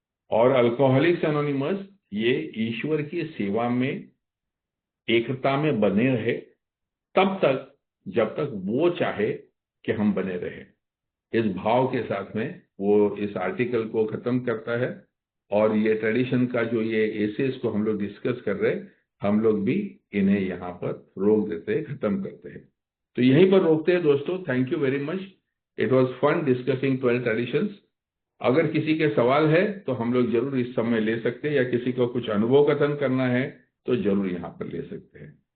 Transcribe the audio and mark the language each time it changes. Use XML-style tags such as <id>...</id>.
<hi>और alcoholics anonymous ये ईश्वर की सेवा में एकता में बने रहे तब तक जब तक वो चाहे कि हम बने रहे। इस भाव के साथ में वो इस आर्टिकल को खत्म करता है और ये ट्रेडिशन का जो ये एसेस को हम लोग डिस्कस कर रहे हैं हम लोग भी इन्हें यहाँ पर रोक देते हैं, खत्म करते हैं। तो यहीं पर रोकते हैं दोस्तों।</hi> <en>Thank you very much. It was fun discussing 12 traditions.</en> <hi>अगर किसी के सवाल है तो हम लोग जरूर इस समय ले सकते हैं, या किसी को कुछ अनुभव कथन करना है तो जरूर यहाँ पर ले सकते हैं.</hi>